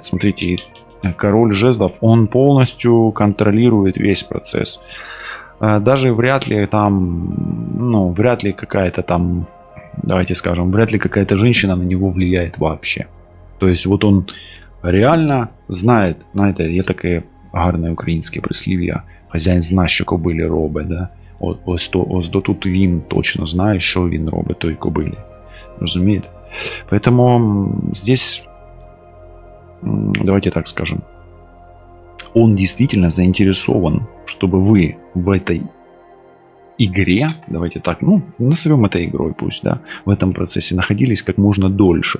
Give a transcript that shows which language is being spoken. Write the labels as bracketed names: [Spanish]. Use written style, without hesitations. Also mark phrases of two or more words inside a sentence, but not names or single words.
[Russian] Смотрите, король жезлов, он полностью контролирует весь процесс. Даже вряд ли там, вряд ли какая-то там, давайте скажем, вряд ли какая-то женщина на него влияет вообще. То есть вот он реально знает, [Ukrainian] знаєте, є таке гарне українське прислів'я: хазяїн зна, що кобилі робить, да? Ось тут він точно знає, що він робить той кобилі. Розумієте? [Russian] Поэтому здесь, давайте так скажем, он действительно заинтересован, чтобы вы в этой игре, давайте так, назовем это игрой пусть, да, в этом процессе находились как можно дольше.